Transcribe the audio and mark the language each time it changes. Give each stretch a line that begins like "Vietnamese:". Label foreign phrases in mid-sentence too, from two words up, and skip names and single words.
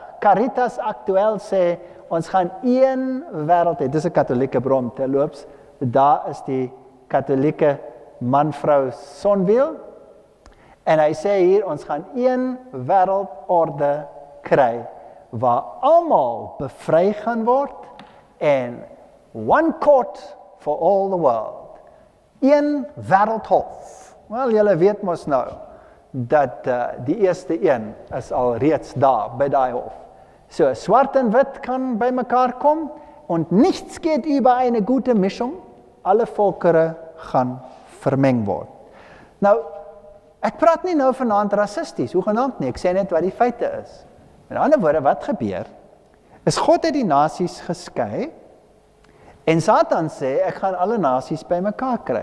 Afrikaans: Caritas Aktueel sê, ons gaan een wêreld hê. Dis 'n katholieke bron, terloops. Daar is die katholieke man-vrou sonwiel. En hy sê hier, ons gaan een wêreldorde kry, waar almal bevry gaan word, en
English: one court for all the world.
Afrikaans: Een wêreldhof. Wel, julle weet mos nou, dat die eerste een is al reeds daar, by daai hof. So, swart en wit kan by mekaar kom,
German: und nichts geht über eine gute Mischung.
Afrikaans: Alle volkere gaan vermeng word. Nou, ek praat nie nou vanaand rassisties, hoegenaamd nie, ek sê net wat die feite is. Met ander woorde, wat gebeur, is God het die nasies geskei, en Satan sê, ek gaan alle nasies by mekaar kry.